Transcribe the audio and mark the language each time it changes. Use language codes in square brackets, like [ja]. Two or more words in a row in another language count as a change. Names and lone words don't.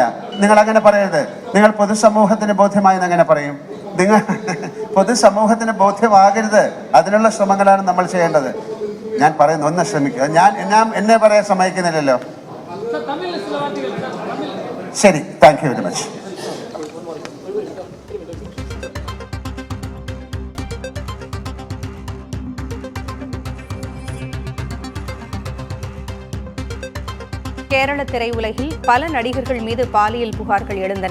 [ml] നിങ്ങൾ അങ്ങനെ പറയരുത്. നിങ്ങൾ പൊതുസമൂഹത്തിന് ബോധ്യമായെന്ന് അങ്ങനെ പറയും? നിങ്ങൾ പൊതുസമൂഹത്തിന് ബോധ്യമാകരുത്. അതിനുള്ള ശ്രമങ്ങളാണ് നമ്മൾ ചെയ്യേണ്ടത്. ഞാൻ പറയുന്നു, ഒന്ന് ശ്രമിക്കുക. എന്നെ പറയാൻ സമ്മതിക്കുന്നില്ലല്ലോ. ശരി, [en] Thank you very much. [ta] கேரள திரையுலகில் பல நடிகர்கள் மீது பாலியல் புகார்கள் எழுந்தன.